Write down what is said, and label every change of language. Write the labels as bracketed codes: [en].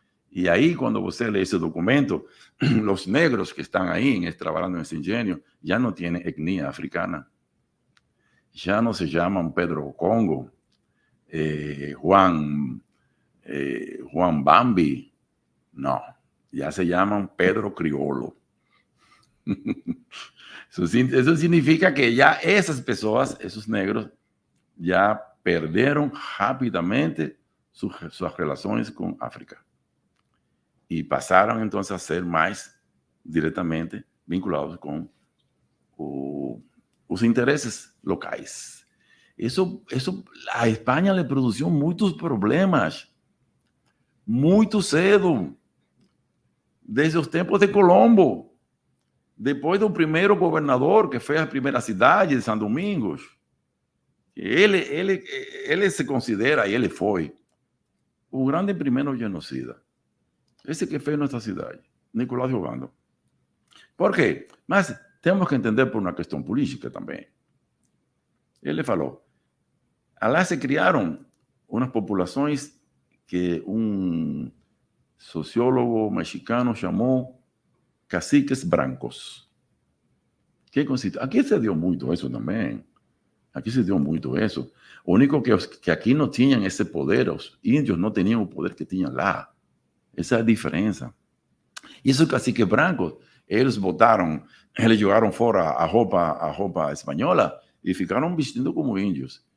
[pt] E aí, quando você lê esse documento, os negros que estão aí trabalhando nesse engenho já não têm etnia africana. Já não se chamam Pedro Congo, Juan Bambi, não. [es] Ya se llaman Pedro Criollo. Eso significa que ya esas personas, esos negros, ya perdieron rápidamente sus relaciones con África. Y pasaron entonces a ser más directamente vinculados con los intereses locales. Eso a España le produjo muchos problemas, muy cedo. [pt] Desde os tempos de Colombo, depois do primeiro governador que fez a primeira cidade de São Domingos, ele se considera, e ele foi, o grande primeiro genocida. Esse que fez nossa cidade, Nicolás de Obando. Por quê? Mas temos que entender por uma questão política também. Ele falou, lá se criaram umas populações que sociólogo mexicano llamó caciques brancos. [es] ¿Qué consiste? Aquí se dio mucho eso también. Aquí se dio mucho eso. Lo único que aquí no tenían ese poder, los indios no tenían el poder que tenían lá. Esa es la diferencia. Y esos caciques brancos, ellos votaron, ellos llevaron fuera a roupa española y [pt] ficaron vestindo [es] como indios.